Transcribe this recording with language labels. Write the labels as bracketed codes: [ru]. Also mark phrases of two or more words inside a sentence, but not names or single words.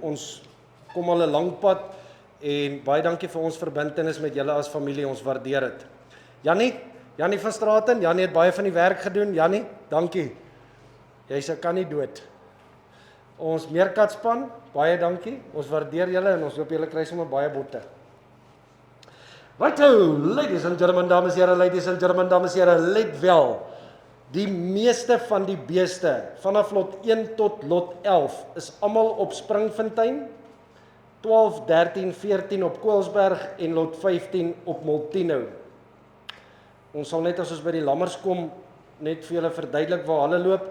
[af] Ons kom al 'n lang pad en baie dankie vir ons verbintenis met julle as familie, ons waardeer dit. Jannie van Straaten, Jannie het baie van die werk gedoen. Jannie, dankie. Jy's 'n kan nie dood. Ons meerkatspan, baie dankie. Ons waardeer julle en ons hoop julle kry sommer baie botte. [en] Righto, ladies and gentlemen, [af] dames en here, [en] ladies and gentlemen, [af] dames en here, let wel. Die meeste van die beeste, vanaf lot 1 tot lot 11, is almal op Springfontein, 12, 13, 14 op Koelsberg en lot 15 op Molteno. Ons sal net as ons by die lammers kom, net vir julle verduidelik waar hulle loop.